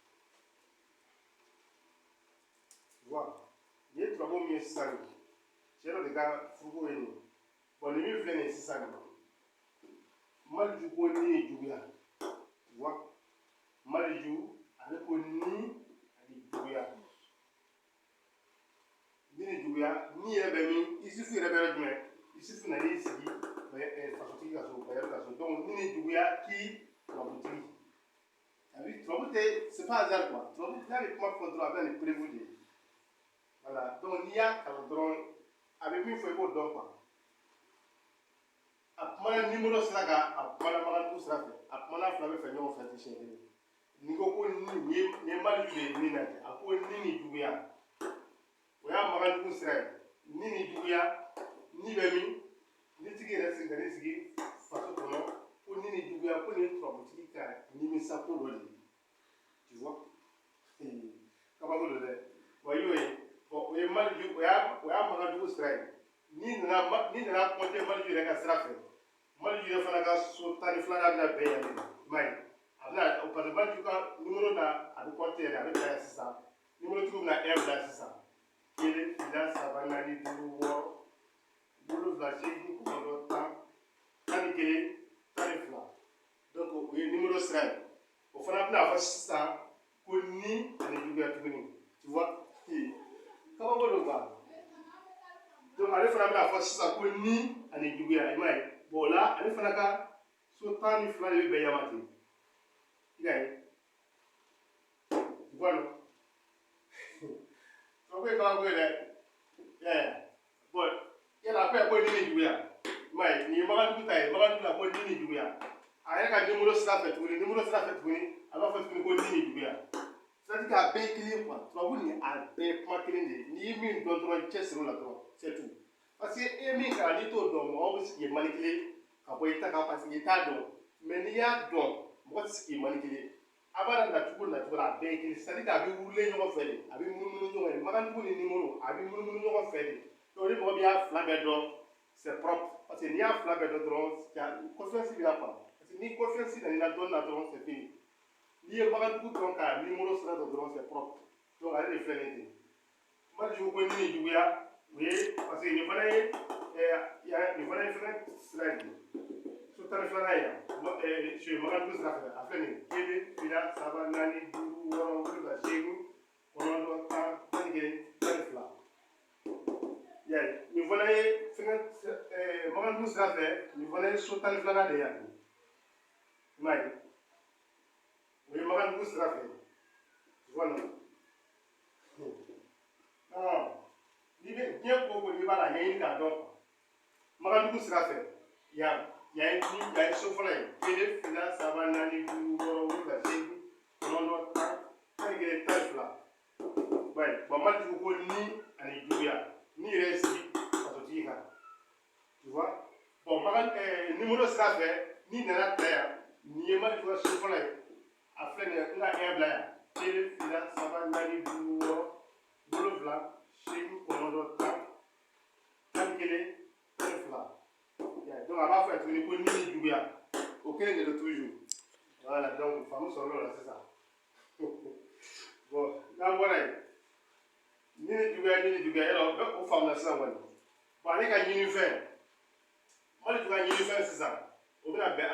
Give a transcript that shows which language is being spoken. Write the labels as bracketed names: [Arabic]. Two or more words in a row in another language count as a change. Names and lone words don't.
[Bambara] voilà nin ye turabu min ye sisan nin cɛ dɔ de ka furuko ye nin bon nin min filɛ nin ye sisan nin Maliju ko ni ye juguya wa Maliju ale ko ni ani juguya ni ni juguya ni yɛrɛ bɛ min Isufu yɛrɛ bɛ yɔrɔ jumɛn Isufu nan'i sigi fasotigi ka so bayɛri ka so donc ni ni juguya k'i turabutigi turabu tɛ [French] c'est pas hasard quoi [Bambara] turabu n'a bɛ kuma fɔ dɔrɔn a bɛ nin prévu de voilà donc n'i y'a kalan dɔrɔn a bɛ min fɔ i b'o dɔn quoi a kumana numéro sira kan a kumana maganibugu sira fɛ a kumana fila bɛ fɛ ɲɔgɔn fɛ tɛ siɲɛ kelen n'i ko ko ni ye Maliju ye ni na kɛ a ko ni ni juguya o y'a maganibugu sira ye ni ni juguya ni bɛ min ni tigi yɛrɛ sigi ka n'i sigi faso kɔnɔ ko ni juguya ko ni turabu ka nimisa ko dɔ de [French] tu vois [Bambara] kabako dɔ dɛ wa y'o ye o ye maliju o y'a magajugu sira ye ni nana compter maliju yɛrɛ ka sira fɛ maliju yɛrɛ fana ka so 12 bɛna bɛɛ yan de i m'a ye a bɛna [French] parce que [Bambara] maliju ka numéro na a bɛ compter yɛrɛ a bɛ ta yan sisan numéro tigiw bɛna 1 bila sisan 1 2 3 4 5 6 7 8 9 10 11 12 donc o ye numéro sira ye o fana bɛna fɔ sisan ko ni ani juguya tuguni [French] tu vois [Bambara] kabako dɔ quoi donc ale fana bɛna fɔ sisan ko ni ani juguya i m'a ye bon o la ale fana ka so 12 de bɛ bɛn yan ma ten i y'a ye [French] tu vois non [Bambara] kabako ye kabako ye dɛ bon yala a ko ni ni juguya i m'a ye nin ye Makanjugu ta ye Makanjugu la ko ni ni juguya a yɛrɛ ka numéro sira fɛ tuguni a b'a fɔ tuguni ko ni ni juguya c'est-à-dire k'a bɛɛ ye kelen quoi tubabu nin a bɛɛ ye kuma kelen de ye n'i ye min dɔn dɔrɔn cɛsiri o la dɔrɔn [French] c'est tout parce que [Bambara] e ye min kalan n'i t'o dɔn mɔgɔw bɛ sigi manipuler ka bɔ i ta kan [French] parce que [Bambara] i t'a dɔn mais n'i y'a dɔn mɔgɔ tɛ sigi manipuler a b'a nacogo la a bɛɛ ye kelen c'est-à-dire k'a bɛ wulilen ɲɔgɔn fɛ de a bɛ munumunu ɲɔgɔn ye Makanjugu ni numéro a bɛ munumunu ɲɔgɔn fɛ de donc ni mɔgɔ min y'a fila bɛɛ dɔn [French] c'est propre parce que [Bambara] n'i y'a fila bɛɛ dɔn dɔrɔn confiance b'i la quoi [French] parce que [Bambara] ni confiance nana i la dɔnni na dɔrɔn [French] c'est fini [Bambara] n'i ye Makanjugu dɔn ka numéro sira dɔn dɔrɔn [French] c'est propre donc [Bambara] ale de filɛ nin ten Makanjugu ko ni ni juguya o ye [French] parce que [Bambara] nin fana ye fɛnɛ sira ye so 12 ye yan sur Makanjugu sira fɛ a filɛ nin 1 2 3 4 5 6 7 8 9 10 11 12 y'a ye nin fana ye fɛngɛ Makanjugu sira fɛ nin fana ye so 12 de ye yan i m'a ye o ye Makanjugu sira fɛ [French] tu vois non [Bambara] n'i bɛ diɲɛ ko o ko n'i b'a la a ɲɛɲini k'a dɔn Makanjugu sira fɛ yan yan ye so fɔlɔ ye 1 2 3 4 5 6 7 8 9 10 11 12 [French] ouais bon [Bambara] Makanjugu ko ni ani juguya ni yɛrɛ ye sigi fasotigi kan [French] tu vois bon [Bambara] numéro sira fɛ n'i nana ta yan nin ye Makanjugu ka so fɔlɔ ye a filɛ nin ye n ka 1 bila yan 1 2 3 4 5 6 7 8 9 10 11 12 donc a b'a fɔ tuguni ko ni ni juguya o kelen de don [French] toujours voilà donc [Bambara] faamu sɔrɔ o la sisan bon n'an bɔra yen ni ni juguya yɔrɔ bɛɛ o faamuna sisan kɔni bon ale ka ɲinifɛn Makanjugu ka ɲinifɛn sisan o bɛna bɛn